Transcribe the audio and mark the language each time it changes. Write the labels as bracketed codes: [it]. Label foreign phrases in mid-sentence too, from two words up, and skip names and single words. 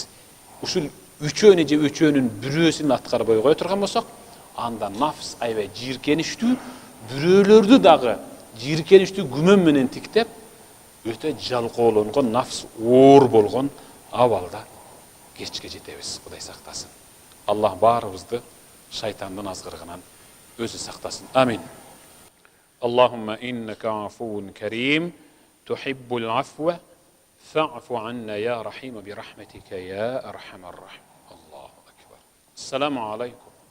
[ky] Ушул үчөөнү же үчөөнүн бирөөсүн аткарбай кое турган болсок, анда нафс аябай жийиркеништүү, бирөөлөрдү дагы жийиркеништүү күмөн менен тиктеп, өтө жалкоолонгон, нафс оор болгон абалда кечке жетебиз. Кудай сактасын. Аллах баарыбызды шайтандын азгырыгынан өзү сактасын. Амин. [ar] اللهم إنك عفو كريم، تحب العفو، فاعف عنا يا رحيم برحمتك يا أرحم الراحمين. الله أكبر. السلام عليكم.